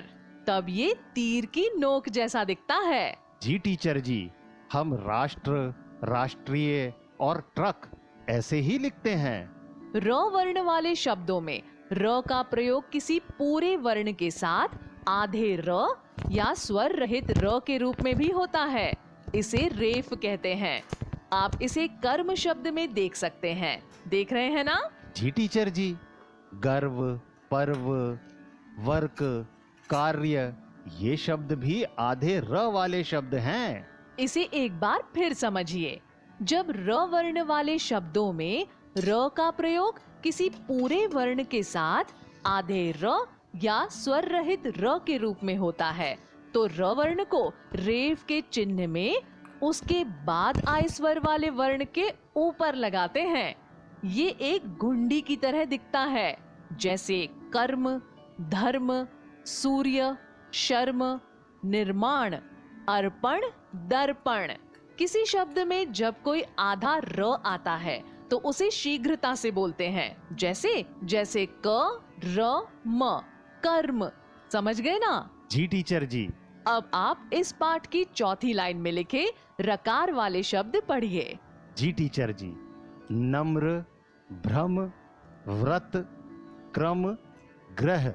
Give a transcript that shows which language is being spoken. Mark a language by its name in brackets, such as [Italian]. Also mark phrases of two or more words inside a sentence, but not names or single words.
[Hindi] तब ये तीर की नोक जैसा दिखता है। जी टीचर जी, हम राष्ट्र, राष्ट्रीय और ट्रक ऐसे ही लिखते हैं। र वर्ण वाले शब्दों में र का प्रयोग किसी पूरे वर्ण के साथ आधे र या स्वर रहित र के रूप में भी होता है। इसे रेफ कहते हैं। आप इसे कर्म शब्द में देख सकते हैं। देख रहे हैं ना? जी टीचर जी। गर्व, पर्व, वर्क, कार्य, ये शब्द भी आधे र वाले शब्द हैं। इसे एक बार फिर समझिए। जब र वर्ण वाले शब्दों में र का प्रयोग किसी पूरे वर्ण के साथ आधे र या स्वर रहित र के रूप में होता है तो र वर्ण को रेफ के चिन्ह में उसके बाद आए स्वर वाले वर्ण के ऊपर लगाते हैं। ये एक घुंडी की तरह दिखता है। जैसे कर्म, धर्म, सूर्य, शर्म, निर्माण, अर्पण, दर्पण। किसी शब्द में जब कोई आधा र आता है तो उसे शीघ्रता से बोलते हैं। जैसे क, र, म, कर्म। समझ गए ना? जी टीचर जी। अब आप इस पाठ की चौथी लाइन में लिखे रकार वाले शब्द पढ़िए। जी टीचर जी। नम्र, भ्रम, व्रत, क्रम, ग्रह।